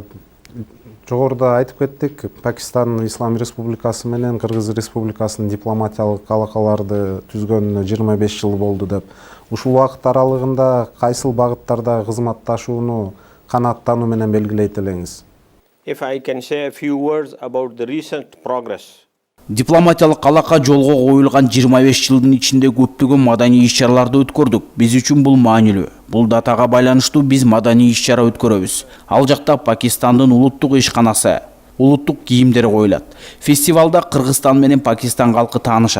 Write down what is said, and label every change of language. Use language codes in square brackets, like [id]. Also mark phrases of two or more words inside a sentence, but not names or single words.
[ky] Жогоруда айтып кеттик, Пакистан Ислам Республикасы менен Кыргыз Республикасынын дипломатиялык алакаларды түзгөнүнө 25 жыл болду деп. Ушул убакыт аралыгында кайсыл багыттарда кызматташууну канааттануу менен белгилейт элеңиз? [en] If I can say a few words about the recent progress. [ky] Дипломатиялык алака жолго коюлган 25 жылдын ичинде көптөгөн маданий иш-чараларды өткөрдүк. Биз үчүн бул маанилүү. Бул датага байланыштуу биз маданий иш-чара өткөрөбүз. Ал жакта Пакистандын улуттук ишканасы, улуттук кийимдери коюлат. Фестивалда Кыргызстан менен Пакистан калкы таанышат.